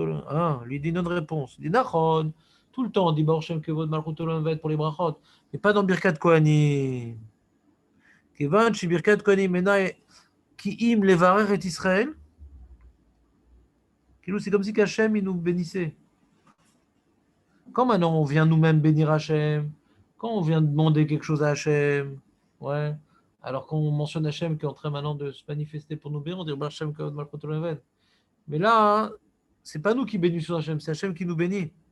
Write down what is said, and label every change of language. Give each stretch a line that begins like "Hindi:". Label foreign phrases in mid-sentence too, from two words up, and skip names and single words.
French: lui dit une autre réponse. Il dit נכון, tout le temps on dit
Hebrew: ברוך שם כבוד מלכותו לעולם ועד
French: pour les brachot, mais pas dans
Hebrew: ברכת כהנים. כיוון שברכת כהנים אינה כי אם לברך את ישראל, כאילו
French: c'est comme si qu'Hachem il nous bénissait. Quand maintenant on vient nous-mêmes bénir Hachem, quand on vient demander quelque chose à Hachem, ouais. Alors qu'on mentionne Hachem qui est en train maintenant de se manifester pour nous bénir, on dit
Hebrew: השם כבוד מלכות עולם.
French: Mais là, c'est pas nous qui bénissons Hachem, c'est Hachem qui nous bénit.